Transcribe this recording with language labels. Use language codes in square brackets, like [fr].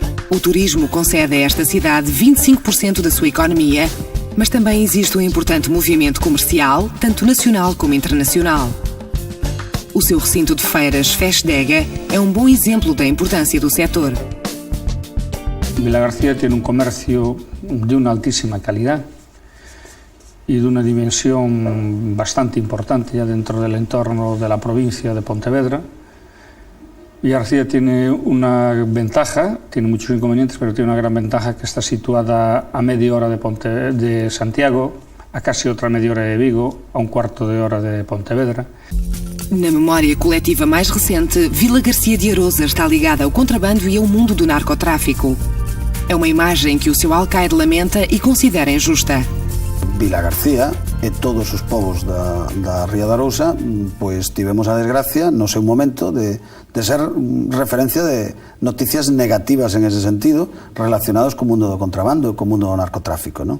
[pt] O turismo concede a esta cidade 25% da sua economia, mas também existe um importante movimento comercial, tanto nacional como internacional. O seu recinto de feiras Festdega é um bom exemplo da importância do setor. [es] Vilagarcía tiene un comercio de una altísima calidad y de una dimensión bastante importante ya dentro del entorno de la provincia de Pontevedra. Vilagarcía tiene una ventaja, tiene muchos inconvenientes, pero tiene una gran ventaja que está situada a media hora de Santiago, a casi otra media hora de Vigo, a un cuarto de hora de Pontevedra. [pt] Na memória coletiva mais recente, Vila Garcia de Arosa está ligada ao contrabando e ao mundo do narcotráfico. É uma imagem que o seu alcaide lamenta e considera injusta. [gl] Vila García e todos os povos da Ría de Arousa pois tivemos a desgracia no seu momento de ser referencia de noticias negativas [es] en ese sentido [gl] relacionados co mundo do contrabando e co mundo do narcotráfico, ¿no?